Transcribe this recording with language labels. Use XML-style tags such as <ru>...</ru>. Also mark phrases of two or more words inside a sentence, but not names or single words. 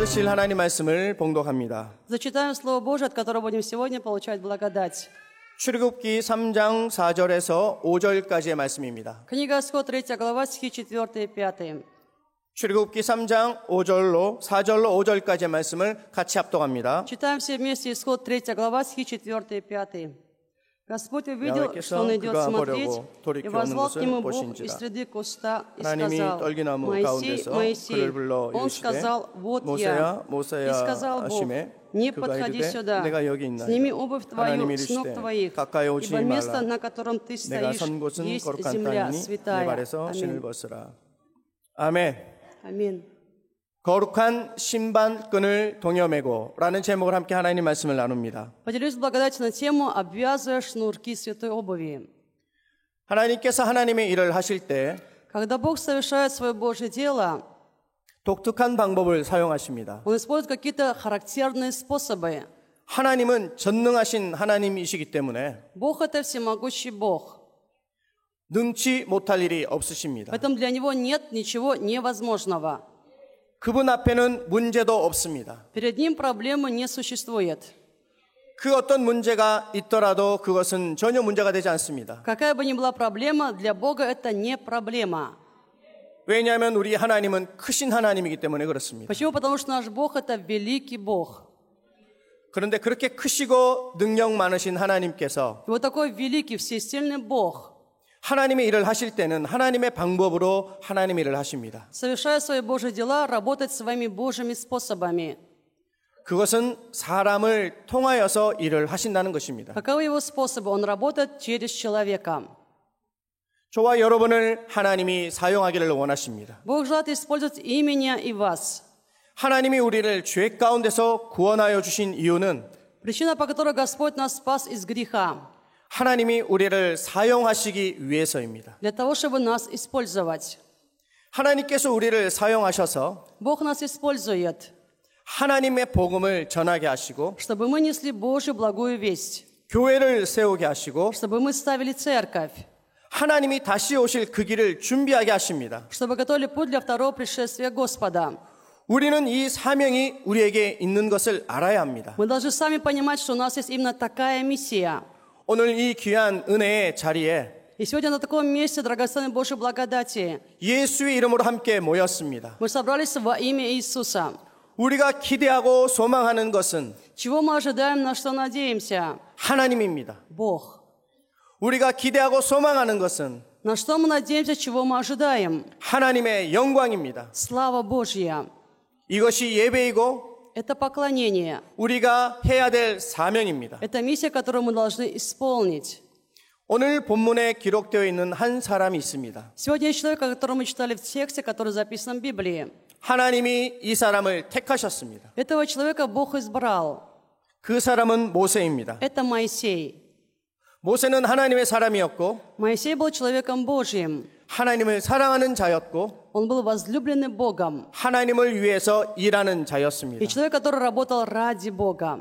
<ko>하나님 말씀을 봉독합니다.</ko> <ru>Зачитаем Слово Божие, от которого будем сегодня получать благодать.</ru> <ko>출애굽기 3장 4절에서 5절까지의 말씀입니다.</ko> <ru>Книга Исход, 3 глава, стихи 4 и 5.</ru> <ko>출애굽기 3장 4절로 5절까지의 말씀을 같이 합독합니다.</ko> <ru>Читаем все вместе Исход, 3 глава, стихи 4 и 5. Господь увидел, что он идет смотреть, и возвал к нему Бог из среды куста и сказал: Моисей, Моисей. Он сказал: Вот я. И сказал Бог: Не подходи сюда, сними обувь твою с ног твоих, ибо место, на котором ты стоишь, есть земля святая.</ru> <ko>아멘.</ko> <ru>Аминь.</ru> <ko>거룩한 신반끈을 동여매고 라는 제목을 함께 하나님 말씀을 나눕니다.</ko> <ru>Поделюсь благодатью на тему «Обвязывая шнурки святой обуви».</ru> <ko>하나님께서 하나님의 일을 하실 때</ko> <ru>Когда Бог совершает свое Божье дело,</ru> <ko>독특한 방법을 사용하십니다.</ko> <ru>Он использует какие-то характерные способы.</ru> <ko>하나님은 전능하신 하나님이시기 때문에</ko> <ru>Бог — это всемогущий Бог.</ru> <ko>능치 못할 일이 없으십니다.</ko> <ru>Поэтому для Него нет ничего невозможного.</ru> <ko>그분 앞에는 문제도 없습니다.</ko> <ru>Перед Ним проблемы не существует.</ru> <ko>그 어떤 문제가 있더라도 그것은 전혀 문제가 되지 않습니다.</ko> <ru>Какая бы ни была проблема, для Бога это не проблема.</ru> <ko>왜냐하면 우리 하나님은 크신 하나님이기 때문에 그렇습니다.</ko> <ru>Почему? Потому что наш Бог — это великий Бог.</ru> <ko>그런데 그렇게 크시고 능력 많으신 하나님께서</ko> <ru>И вот такой великий, всесильный Бог,</ru> <ko>하나님의 일을 하실 때는 하나님의 방법으로 하나님의 일을 하십니다.</ko> <ru>совершая свои Божьи дела, работает своими Божьими способами.</ru> <ko>그것은 사람을 통하여서 일을 하신다는 것입니다.</ko> <ru>Каковы его способы? Он работает через человека.</ru> <ko>저와 여러분을 하나님이 사용하기를 원하십니다.</ko> <ru>Бог желает использовать и меня, и вас.</ru> <ko>하나님이 우리를 죄 가운데서 구원하여 주신 이유는</ko> <ru>Причина, по которой Господь нас спас из греха,</ru> <ko>하나님이 우리를 사용하시기 위해서입니다.</ko> <ru>для того, чтобы нас использовать.</ru> <ko>하나님께서 우리를 사용하셔서</ko> <ru>Бог нас использует,</ru> <ko>하나님의 복음을 전하게 하시고</ko> <ru>чтобы мы несли Божью благую весть,</ru> <ko>교회를 세우게 하시고</ko> <ru>чтобы мы ставили церковь,</ru> <ko>하나님이 다시 오실 그 길을 준비하게 하십니다.</ko> <ru>чтобы готовили путь для второго пришествия Господа.</ru> <ko>우리는 이 사명이 우리에게 있는 것을 알아야 합니다.</ko> <ru>Мы должны сами понимать, что у нас есть именно такая миссия.</ru> <ko>오늘 이 귀한 은혜의 자리에</ko> <ru>И сегодня на таком месте драгоценной Божьей благодати</ru> <ko>예수의 이름으로 함께 모였습니다.</ko> <ru>мы собрались во имя Иисуса.</ru> <ko>우리가 기대하고 소망하는 것은</ko> <ru>Чего мы ожидаем, на что надеемся?</ru> <ko>하나님입니다.</ko> <ru>Бог.</ru> <ko>우리가 기대하고 소망하는 것은</ko> <ru>На что мы надеемся, чего мы ожидаем?</ru> <ko>하나님의 영광입니다.</ko> <ru>Слава Божья.</ru> <ko>이것이 예배이고</ko> <ru>Это поклонение.</ru> <ko>우리가 해야 될 사명입니다.</ko> <ru>Это миссия, которую мы должны исполнить.</ru> <ko>오늘 본문에 기록되어 있는 한 사람이 있습니다.</ko> <ru>Сегодня есть человек, о котором мы читали в тексте, который записан в Библии.</ru> <ko>하나님이 이 사람을 택하셨습니다.</ko> <ru>Этого человека Бог избрал.</ru> <ko>그 사람은 모세입니다.</ko> <ru>Это Моисей.</ru> <ko>모세는 하나님의 사람이었고</ko> <ru>Моисей был человеком Божьим.</ru> <ko>하나님을 사랑하는 자였고</ko> <ru>Он был возлюбленный Богом.</ru> <ko>하나님을 위해서 일하는</ko> <ru>И</ru> <ko>자였습니다.</ko> <ru>человек, который работал ради Бога.</ru>